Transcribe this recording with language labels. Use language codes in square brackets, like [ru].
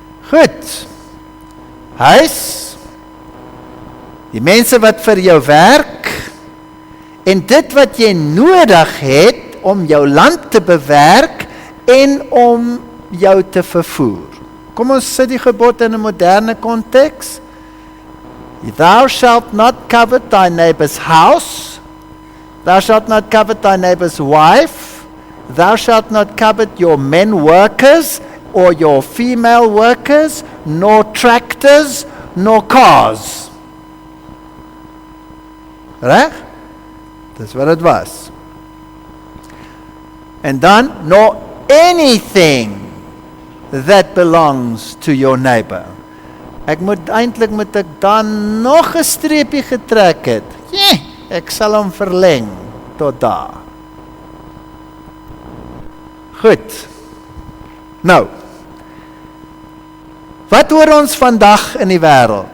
[af] Goed, huis, die mense wat vir jou werk, en dit wat jy nodig het om jou land te bewerk en om jou te vervoer. Kom ons sit die gebod in 'n moderne konteks. [en] Thou shalt not covet thy neighbor's house, thou shalt not covet thy neighbor's wife, thou shalt not covet your men workers or your female workers, nor tractors, nor cars. [af] Reg? Dis wat het was. En dan, [en] nor anything that belongs to your neighbor. [af] Eintlik moet ek dan nog 'n streepie getrek het. Ek sal hom verleng tot daar. Goed. Nou, wat hoor ons vandag in die wêreld?